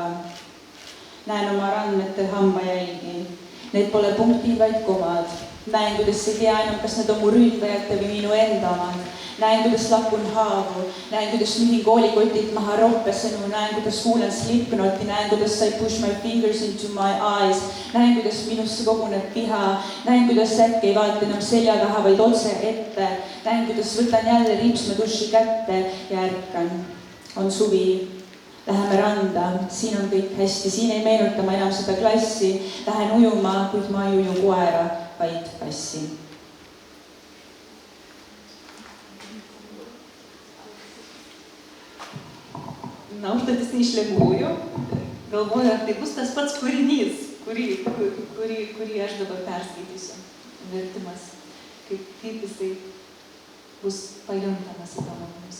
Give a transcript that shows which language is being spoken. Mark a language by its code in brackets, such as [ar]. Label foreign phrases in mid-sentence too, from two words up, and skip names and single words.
[et] Näen oma randmete hambajälgi. Need pole punktid, vaid komad. Näen, kuidas ei tea enam, kas need on mu ründajate või minu enda omad. Näen, kuidas lakun haavu. Näen, kuidas nühin koolikotilt maha roppesõnu. Näen, kuidas kuulen Slipknoti. Näen, kuidas [en] I push my fingers into my eyes. [et] Näen, kuidas minusse koguneb viha. Näen, kuidas äkk ei vaata enam selja taha, vaid otse ette. Näen, kuidas võtan jälle ripsmeduši kätte ja ärkan. On suvi. Läheme randa. Siin on kõik hästi. Siin ei meenuta ma enam seda klassi. Lähen ujuma, kuid ma ei uju koera, vaid kassi. [lt] Na, užduotis tai iš lengvųjų. Galvoju, ar tai bus tas pats kūrinys, kurį aš dabar perskaitysiu. Vertimas. Kaip jisai bus pajuntamas į pamokus.